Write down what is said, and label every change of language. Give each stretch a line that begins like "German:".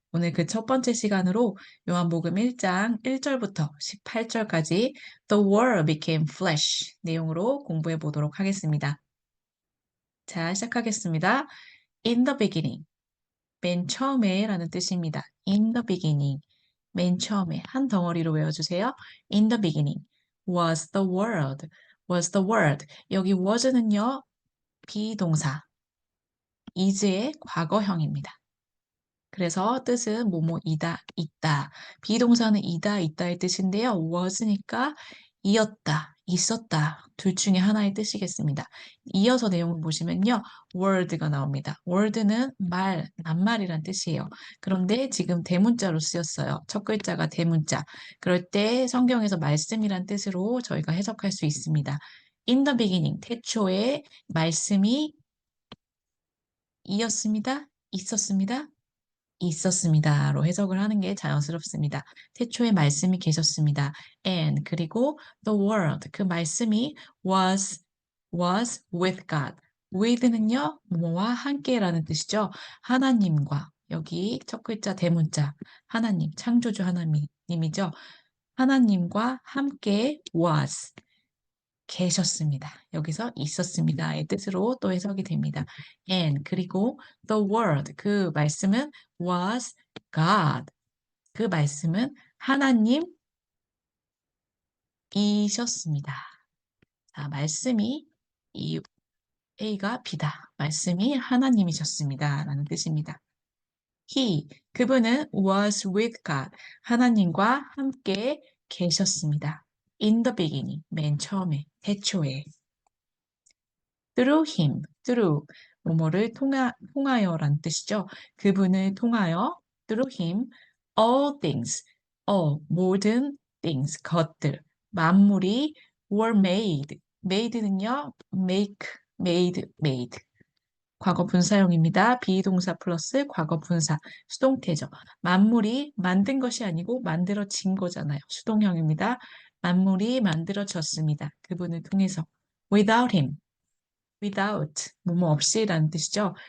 Korean: 오늘 그 첫 번째 시간으로 요한복음 1장 1절부터 18절까지
English: The Word became flesh
Korean: 내용으로 공부해 보도록 하겠습니다. 자, 시작하겠습니다.
English: In the beginning.
Korean: 맨 처음에 라는 뜻입니다.
English: In the beginning.
Korean: 맨 처음에 한 덩어리로 외워주세요.
English: In the beginning was the word. was the word.
Korean: 여기 was는요. 비동사. is의 과거형입니다. 그래서 뜻은 뭐뭐이다, 있다. 비동사는 이다, 있다의 뜻인데요. was니까 이었다, 있었다. 둘 중에 하나의 뜻이겠습니다. 이어서 내용을 보시면요. word가 나옵니다. word는 말, 낱말이란 뜻이에요. 그런데 지금 대문자로 쓰였어요. 첫 글자가 대문자. 그럴 때 성경에서 말씀이란 뜻으로 저희가 해석할 수 있습니다.
English: In the beginning,
Korean: 태초에 말씀이 이었습니다. 있었습니다. 있었습니다로 해석을 하는 게 자연스럽습니다. 태초에 말씀이 계셨습니다.
English: And
Korean: 그리고
English: the word
Korean: 그 말씀이
English: was with God.
Korean: with는요 뭐와 함께라는 뜻이죠. 하나님과 여기 첫 글자 대문자 하나님 창조주 하나님이죠. 하나님과 함께 was 계셨습니다. 여기서 있었습니다의 뜻으로 또 해석이 됩니다.
English: And
Korean: 그리고
English: the word
Korean: 그 말씀은
English: was God.
Korean: 그 말씀은 하나님이셨습니다. 자, 말씀이 이 A가 B다. 말씀이 하나님이셨습니다. 라는 뜻입니다.
English: He
Korean: 그분은
English: was with God.
Korean: 하나님과 함께 계셨습니다.
English: In the beginning
Korean: 맨 처음에 태초에
English: through him, through
Korean: 뭐뭐를 통하여란 뜻이죠. 그분을 통하여
English: through him all things, all
Korean: 모든 things 것들 만물이
English: were made.
Korean: made는요 make, made 과거 분사형입니다. 비동사 플러스 과거 분사 수동태죠. 만물이 만든 것이 아니고 만들어진 거잖아요. 수동형입니다. 만물이 만들어졌습니다. 그분을 통해서
English: without him without,
Korean: 뭐뭐 없이라는 뜻이죠.